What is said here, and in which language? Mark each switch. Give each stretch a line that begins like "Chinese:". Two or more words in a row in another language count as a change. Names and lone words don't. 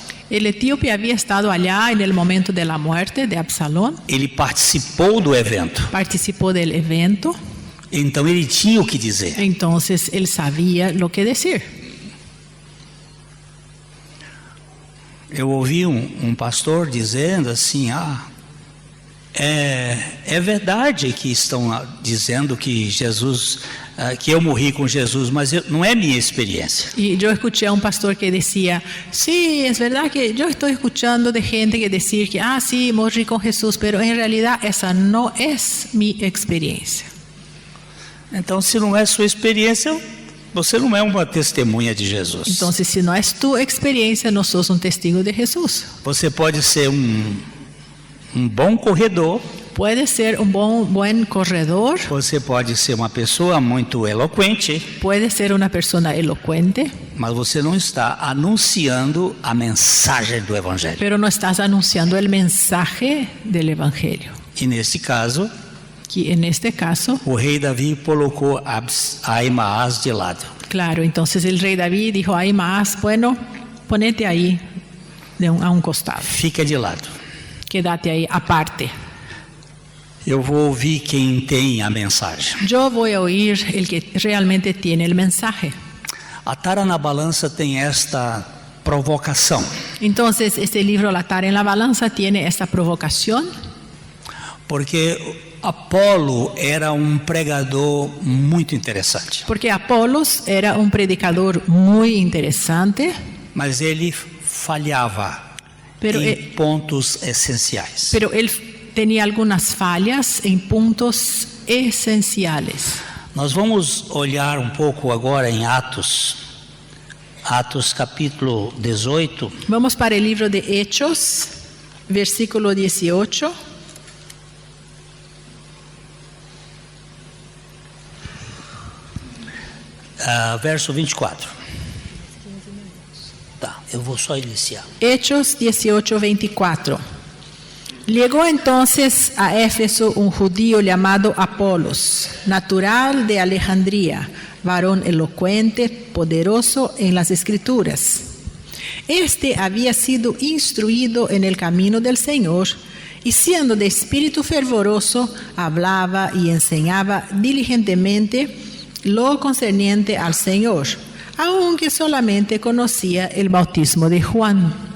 Spanish: El etíope había estado allá en el momento de la muerte de Absalón,
Portuguese: Ele participou do evento,
Spanish: participó del evento,
Portuguese: então ele tinha o que dizer.
Spanish: entonces él sabía lo que decir.
Portuguese: Eu ouvi um pastor dizendo assim: é verdade que estão dizendo que Jesus, que eu morri com Jesus, mas não é minha experiência.
Spanish: Y yo escuché a un pastor que decía, sí, es verdad que yo estoy escuchando de gente que decir que, sí, morí con Jesús, pero en realidad esa no es mi experiencia.
Portuguese: Então, se não é sua experiência, você não é uma testemunha de Jesus.
Spanish: Entonces, si no es tu experiencia, no sos un testigo de Jesús.
Portuguese: Você pode ser um bom corredor,
Spanish: Puede ser un buen corredor,
Portuguese: você pode ser uma pessoa muito eloquente,
Spanish: puede ser una persona elocuente,
Portuguese: mas você não está anunciando a mensagem do Evangelho.
Spanish: pero no estás anunciando el mensaje del Evangelio.
Portuguese: E nesse caso,
Spanish: Que en este caso,
Portuguese: o rei Davi colocou Ahimaaz de lado.
Spanish: claro, entonces el rey David dijo, hay más, bueno, ponete ahí a un costado,
Portuguese: Fica de lado.
Spanish: quédate ahí aparte.
Portuguese: Eu vou ouvir quem tem a mensagem.
Spanish: Yo voy a oír el que realmente tiene el mensaje.
Portuguese: A Tara na Balança tem esta provocação.
Spanish: Entonces, este libro, La Tara en la Balanza, tiene esta provocación,
Portuguese: Porque Apolo era um pregador muito interessante.
Spanish: porque Apolos era un predicador muy interesante,
Portuguese: Mas ele falhava
Spanish: Pero
Portuguese: em pontos essenciais.
Spanish: pero él tenía algunas fallas en puntos esenciales.
Portuguese: Nós vamos olhar um pouco agora em Atos capítulo 18.
Spanish: Vamos para el libro de Hechos, versículo 18.
Portuguese: Verso 24. Tá, eu vou só iniciar.
Spanish: Hechos 18, 24. Llegó entonces a Éfeso un judío llamado Apolos, natural de Alejandría, varón elocuente, poderoso en las Escrituras. Este había sido instruido en el camino del Señor y siendo de espíritu fervoroso, hablaba y enseñaba diligentemente lo concerniente al Señor, aunque solamente conocía el bautismo de Juan.